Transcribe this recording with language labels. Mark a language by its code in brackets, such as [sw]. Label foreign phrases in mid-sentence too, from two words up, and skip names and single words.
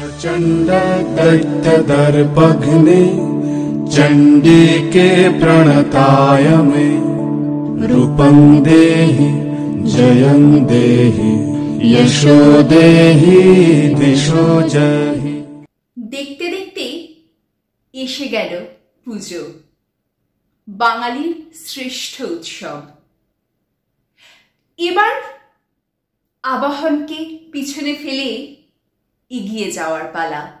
[sa] चंड दैत्य दर्पघ्ने चंडी के प्रणताय में रूपं देहि जयं देहि यशो देहि दिशो जहि। [bn] দেখতে দেখতে এসে গেল পুজো, বাঙালির শ্রেষ্ঠ উৎসব। এবার আবাহনকে পিছনে ফেলে এগিয়ে যাওয়ার পালা।